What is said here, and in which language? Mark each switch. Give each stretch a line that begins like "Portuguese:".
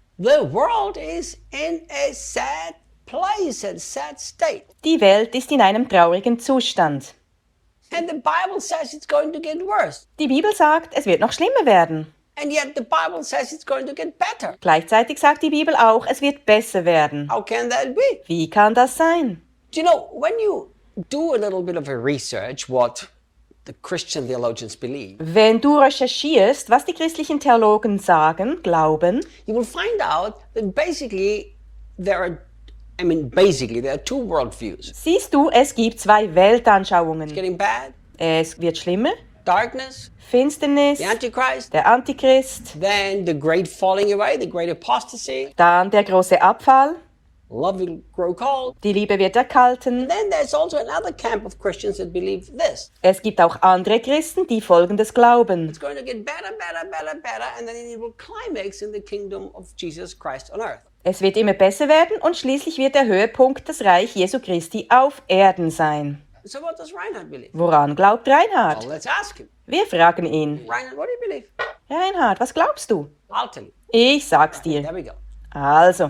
English: The world is in a sad place, a sad state.
German: Die Welt ist in einem traurigen Zustand.
English: And the Bible says it's going to get worse.
German: Die Bibel sagt, es wird noch schlimmer werden.
English: And yet the Bible says it's going to get better.
German: Gleichzeitig sagt die Bibel auch, es wird besser werden.
English: How can that be?
German: Wie kann das sein?
English: Do you know, when you do a little bit of a research, what the Christian theologians believe.
German: Wenn du recherchierst, was die christlichen Theologen sagen, glauben,
English: you will find out that basically there are, I mean, basically there are two worldviews.
German: Siehst du, es gibt zwei Weltanschauungen.
English: It's getting bad.
German: Es wird schlimmer.
English: Darkness.
German: Finsternis.
English: The Antichrist.
German: Der Antichrist.
English: Then the great falling away, the great apostasy.
German: Dann der große Abfall.
English: Love will grow cold.
German: Die Liebe wird erkalten.
English: And then there's also another camp of Christians that believe this.
German: Es gibt auch andere Christen, die Folgendes glauben.
English: It's going to get better, better, better, better, and then it will climax in the kingdom of Jesus Christ on earth.
German: Es wird immer besser werden und schließlich wird der Höhepunkt das Reich Jesu Christi auf Erden sein.
English: So what does Reinhard believe?
German: Woran glaubt Reinhard?
English: Well, let's ask him.
German: Wir fragen ihn.
English: Reinhard, what do you believe?
German: Reinhard, was glaubst du?
English: I'll tell you.
German: Ich sag's dir.
English: There we go.
German: Also,